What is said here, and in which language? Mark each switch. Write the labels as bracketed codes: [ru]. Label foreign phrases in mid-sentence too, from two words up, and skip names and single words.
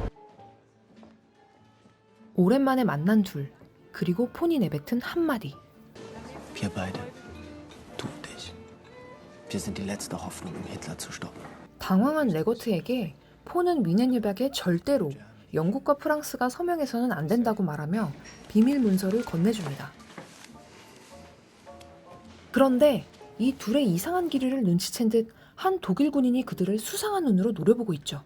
[ko] 오랜만에 만난 둘, 그리고 폰이 내뱉은 한마디. [de] Wir beide, du und ich. Wir sind die letzte Hoffnung, um Hitler zu stoppen. [ko] 당황한 레거트에게 폰은 위넨 협약에 절대로 영국과 프랑스가 서명해서는 안 된다고 말하며 비밀 문서를 건네줍니다. 그런데 이 둘의 이상한 기류를 눈치챈 듯 한 독일 군인이 그들을 수상한 눈으로 노려보고 있죠.